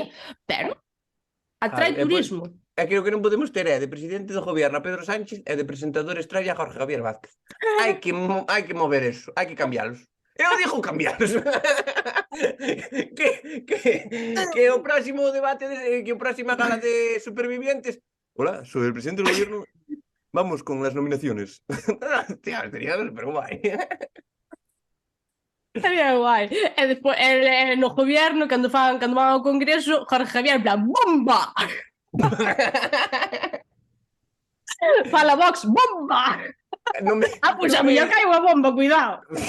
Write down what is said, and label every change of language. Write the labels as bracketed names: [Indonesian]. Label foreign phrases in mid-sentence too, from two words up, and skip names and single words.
[Galician] Pero atrae turismo. É que o que non podemos ter é de presidente do gobierno a Pedro Sánchez e de presentador estrella a Jorge Javier Vázquez. Hai que mover eso, hai que cambiarlos. Eu digo cambiarlos. Que o próximo debate, que o próxima gala de supervivientes. [Spanish] Hola, soy el presidente del gobierno. Vamos con las nominaciones. Hostia, sería super guai. Sería guai. [Galician] E despois, no gobierno, cando van ao congreso, Jorge Javier, en plan, bomba! Fala Vox, bomba! Pois a mellor cae unha bomba, cuidado.